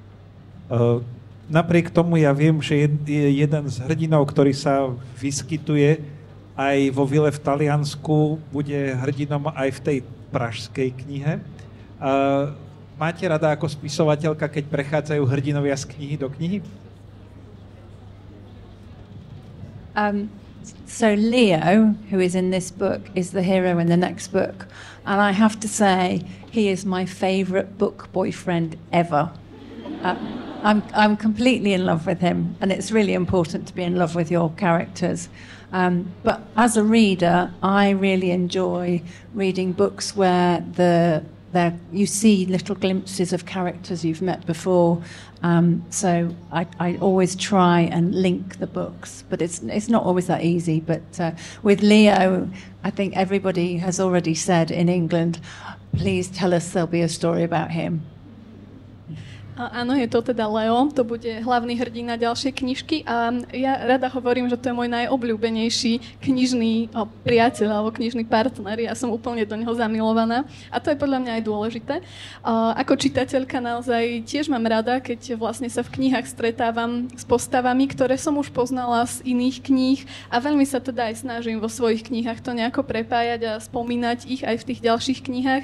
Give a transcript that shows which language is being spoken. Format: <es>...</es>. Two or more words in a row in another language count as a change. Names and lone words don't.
<sk>Napriek tomu ja viem, že je jeden z hrdinov, ktorý sa vyskytuje aj vo vile v Taliansku, bude hrdinom aj v tej pražskej knihe. Máte rada ako spisovateľka, keď prechádzajú hrdinovia z knihy do knihy?</sk> <en>So Leo, who is in this book, is the hero in the next book. And I have to say, he is my favourite book boyfriend ever. I'm completely in love with him, and it's really important to be in love with your characters. But as a reader, I really enjoy reading books where you see little glimpses of characters you've met before. So I always try and link the books, but it's not always that easy. But with Leo, I think everybody has already said in England, please tell us there'll be a story about him.</en> <sk>Áno, je to teda Leo, to bude hlavný hrdina ďalšej knižky a ja rada hovorím, že to je môj najobľúbenejší knižný priateľ alebo knižný partner. Ja som úplne do neho zamilovaná a to je podľa mňa aj dôležité. Ako čitateľka naozaj tiež mám rada, keď vlastne sa v knihách stretávam s postavami, ktoré som už poznala z iných kníh a veľmi sa teda aj snažím vo svojich knihách to nejako prepájať a spomínať ich aj v tých ďalších knihách.</sk>